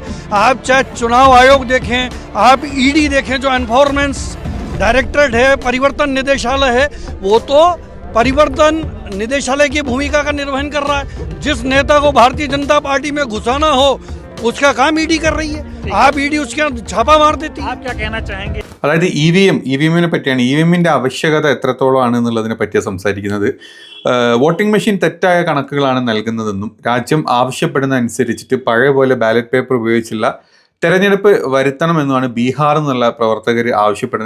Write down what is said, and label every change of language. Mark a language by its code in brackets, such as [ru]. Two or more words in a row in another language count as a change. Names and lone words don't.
[hi] आप चाहे चुनाव आयोग देखें, आप ईडी देखें, जो [en] enforcement directorate [hi] है, परिवर्तन निदेशालय है, वो तो परिवर्तन निदेशालय की भूमिका का निर्वहन कर रहा है। जिस नेता को भारतीय जनता पार्टी में घुसाना हो उसका काम ईडी कर रही है, आप ईडी उसके छापा मार देती है। आप क्या कहना चाहेंगे? [ml] അതായത് ഇ.വി.എമ്മിനെ പറ്റിയാണ്. ഇ.വി.എമ്മിൻ്റെ ആവശ്യകത എത്രത്തോളം എന്നുള്ളതിനെ പറ്റിയാണ് സംസാരിക്കുന്നത്. [en] voting machine [ml] തെറ്റായ കണക്കുകളാണ് നൽകുന്നതെന്നും രാജ്യം ആവശ്യപ്പെടുന്ന അനുസരിച്ചിട്ട് പഴയ പോലെ [en] ballot paper [ml] ഉപയോഗിച്ചുള്ള തെരഞ്ഞെടുപ്പ് വരുത്തണമെന്നുമാണ് ബീഹാർ എന്നുള്ള പ്രവർത്തകർ ആവശ്യപ്പെടുന്നത്.